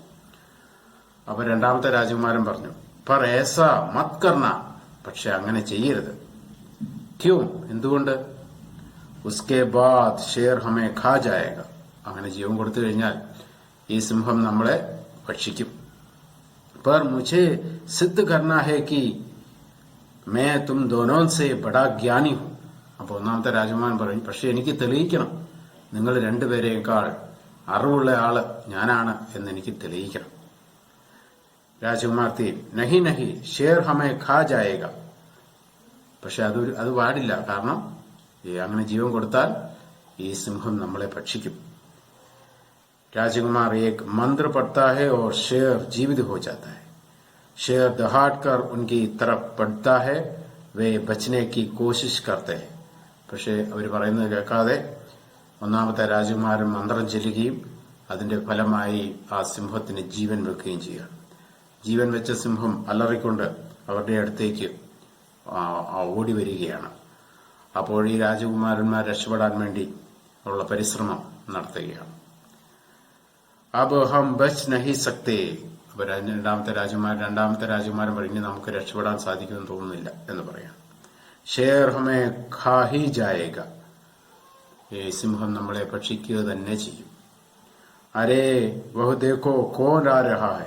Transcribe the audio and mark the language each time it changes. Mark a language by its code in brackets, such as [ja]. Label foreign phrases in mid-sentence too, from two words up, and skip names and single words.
[ml] അപ്പൊ രണ്ടാമത്തെ രാജകുമാരൻ പറഞ്ഞു, [hi] पर ऐसा मत करना, [ml] പക്ഷെ അങ്ങനെ ചെയ്യരുത്. ക്യൂ, എന്തുകൊണ്ട്? [hi] उसके बाद शेर हमें खा जाएगा, [ml] അങ്ങനെ ജീവൻ കൊടുത്തു കഴിഞ്ഞാൽ ഈ സിംഹം നമ്മളെ ഭക്ഷിക്കും. [hi] पर मुझे सिद्ध करना है कि मैं तुम दोनों से बड़ा ज्ञानी हूं. [ml] അപ്പൊ ഒന്നാമത്തെ രാജകുമാരൻ പറയും, പക്ഷെ എനിക്ക് തെളിയിക്കണം, നിങ്ങൾ രണ്ടുപേരെക്കാൾ അറിവുള്ള ആള് ഞാനാണ് എന്ന് എനിക്ക് തെളിയിക്കണം. [hi] राजकुमार तीन, नहीं नहीं शेर हमें खा जाएगा, [ml] പക്ഷെ അത് പാടില്ല, കാരണം അങ്ങനെ ജീവൻ കൊടുത്താൽ ഈ സിംഹം നമ്മളെ ഭക്ഷിക്കും. [hi] राजकुमार एक मंत्र पढ़ता है और शेर जीवित हो जाता है. शेर दहाड़ कर उनकी तरफ बढ़ता है, वे बचने की कोशिश करते हैं. [ml] പക്ഷേ അവർ പറയുന്നത് കേൾക്കാതെ ഒന്നാമത്തെ രാജകുമാരൻ മന്ത്രം ചൊല്ലുകയും അതിന്റെ ഫലമായി ആ സിംഹത്തിന് ജീവൻ വെക്കുകയും ചെയ്യുകയാണ്. ജീവൻ വെച്ച സിംഹം അലറിക്കൊണ്ട് അവരുടെ അടുത്തേക്ക് ഓടി വരികയാണ്. അപ്പോൾ ഈ രാജകുമാരന്മാർ രക്ഷപ്പെടാൻ വേണ്ടി ഉള്ള പരിശ്രമം നടത്തുകയാണ്. [hi] अब हम बच नहीं सकते. [ml] അപ്പൊ രണ്ടാമത്തെ രാജകുമാരൻ പറഞ്ഞു, നമുക്ക് രക്ഷപ്പെടാൻ സാധിക്കുമെന്ന് തോന്നുന്നില്ല എന്ന് പറയാം. [hi] शेर हमें खा ही जाएगा, [ml] ഈ സിംഹം നമ്മളെ ഭക്ഷിക്കുക തന്നെ ചെയ്യും. [hi] अरे वह देखो कौन आ रहा है.